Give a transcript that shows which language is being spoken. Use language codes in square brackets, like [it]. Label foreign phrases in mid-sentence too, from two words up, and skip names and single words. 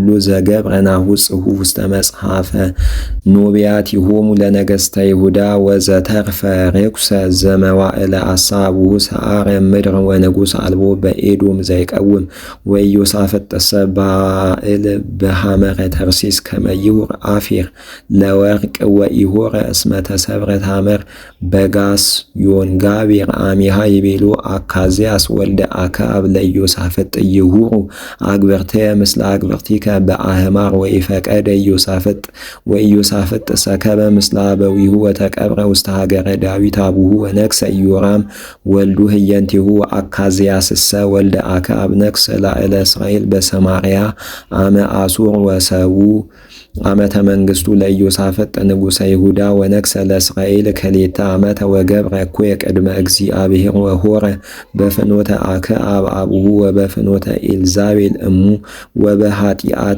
[gez] ዘገብረ ናሁ ጽሑፍ ውስተ መጽሐፈ ኖብያቲሆሙ ለነገሥተ ይሁዳ ወዘተርፈ ርኩሰ ዘመዋዕለ አሳ አቡሁ ሰዓረ ምድር ወንጉሥ አልቦ በኤዶም ዘይቀውም ወኢዮሳፍጥ ሰባኤል በሐመረ ተርሲስ ከመ ይሁር አፊር ለወርቅ ወኢሆረ እስመ ተሰብረ ታመር በጋስ ዮንጋቤር አሚሃ ይቤሎ አካዝያስ ወልደ አክዓብ ለኢዮሳፍጥ ይሁሩ አግበርተ ምስለ አግበርቲከ በአህማር ወኢፈቀደ ኢዮሳፍጥ ወኢዮሳፍጥ ሰከበ ምስለ አበዊሁ ወተቀብረ ውስተ ሀገረ ዳዊት አቡሁ ወነግሠ ኢዮራም ወልዱ ህየንቲሁ አካዝያስሰ ወልደ አክዓብ ነግሠ ላዕለ እስራኤል በሰማርያ አመ አሱር ወሰቡ ዓመተ መንግሥቱ ለኢዮሳፍጥ ንጉሠ ይሁዳ ወነግሠ ለእስራኤል ክልኤተ ዓመተ ወገብረ እኩየ ቅድመ እግዚአብሔር ወሆረ በፍኖተ አክዓብ አቡሁ ወበፍኖተ ኤልዛቤል እሙ ወበኃጢአተ